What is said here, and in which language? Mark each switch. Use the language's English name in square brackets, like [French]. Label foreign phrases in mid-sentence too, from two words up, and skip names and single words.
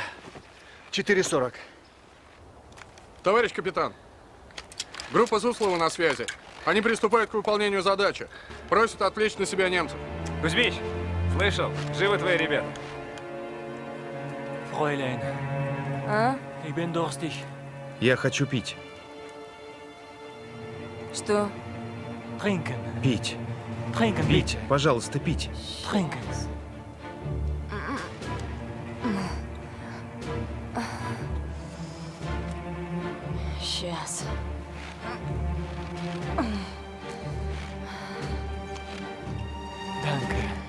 [Russian] 4:40. Товарищ капитан, группа Суслова на связи. Они приступают к выполнению задачи. Просят отвлечь на себя немцев. Кузьмич, слышал? Живы твои ребята? [German] Фройлейн, [Russian] А? [German] ich bin durstig. [Russian] Я хочу пить. Что? [German] Trinken. [Russian] Пить. [German] Trinken, [Russian] Пить. [German] bitte. [Russian] Пожалуйста, пить. [German] Trinken. [Russian] Сейчас. [German] Danke.